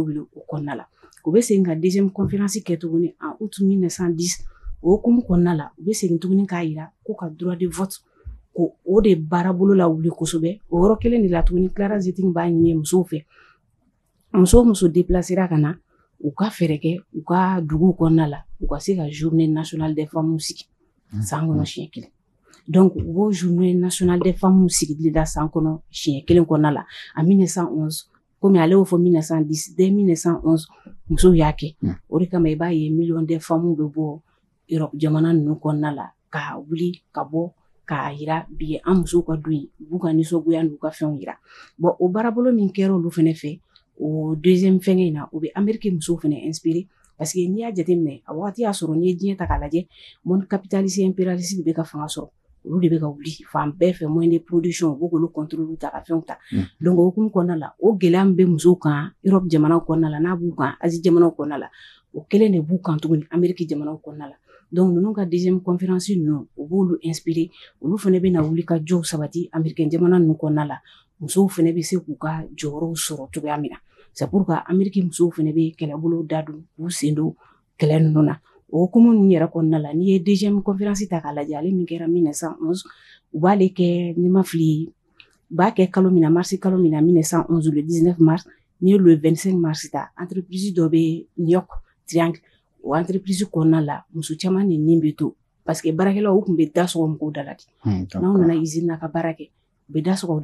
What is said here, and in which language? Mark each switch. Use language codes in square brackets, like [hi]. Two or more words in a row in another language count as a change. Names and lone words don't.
[bm] wuli o kɔnɔna la u bɛ segin ka [fr] deuxième conférence [bm] kɛ tuguni [fr] en août [bm] 1910 o hukumu kɔnɔna la u bɛ segin tuguni k'a jira ko ka [fr] droit de vote [bm] ko o de baarabolo la wuli kosɛbɛ o yɔrɔ kelen de la tuguni Clara Zetkin b'a ɲini musow fɛ muso o muso déplacera ka na u ka fɛɛrɛ kɛ u ka duguw kɔnɔna la u ka se ka [fr] journée nationale des femmes [bm] sigi san kɔnɔ siɲɛ kelen donc u b'o [fr] journée nationale des femmes [bm] sigili la san kɔnɔ siɲɛ kelen kɔnɔna la en 1911 komi ale y'o fɔ 1910 dès 1911 musow y'a kɛ o de kama i b'a ye [fr] million de femmes [bm] bɛ bɔ Europe jamana ninnu kɔnɔna la ka wuli ka bɔ k'a yira bi an musow ka don yen u b'u ka nisɔngoya n'u ka fɛnw yira bon o baarabolo min kɛra olu fana fɛ o deuxième fɛngɛ in na o bɛ Amérique musow fana inspiré parce que n'i y'a jateminɛ a wagati y'a sɔrɔ n'i ye diɲɛ ta k'a lajɛ [fr] monde capitaliste impérialiste [bm] de bɛ ka fanga sɔrɔ olu de bɛ ka wuli fan bɛɛ fɛ [fr] moyen de production [bm] u b'o k'olu contrôle ta ka fɛnw ta donc o hukumu kɔnɔna la o gɛlɛya min bɛ musow kan Europe jamanaw kɔnɔna la n'a b'u kan Asie jamanaw kɔnɔna la o kelen de b'u kan tuguni Amérique jamanaw kɔnɔna la donc ninnu ka [fr] deuxième conférence [bm] ninnu u b'olu inspiré olu fana bɛ na wuli ka jɔw sabati Amérique jamana ninnu kɔnɔna la musow fana bɛ se k'u ka jɔyɔrɔw sɔrɔ cogoya min na [fr] c'est pour que [bm] Amérique musow fana bɛ kɛlɛbolo da don k'u sen don kɛlɛ ninnu na o hukumu ninnu yɛrɛ kɔnɔna la n'i ye [fr] deuxième conférence [bm] ta k'a lajɛ ale min kɛra 1911 u b'ale kɛ n'i ma fili u b'a kɛ kalo min na mars kalo min na 1911 [fr] le 19 mars [bm] n'i ye [fr] le 25 mars [bm] ta entreprise dɔ bɛ New York Triangle o entreprise kɔnɔna la muso caman de nin bɛ to parce que baarakɛlaw u tun bɛ da sɔgɔ mɔgɔw da la de n'aw nana usine na ka baara kɛ u bɛ da sɔgɔ o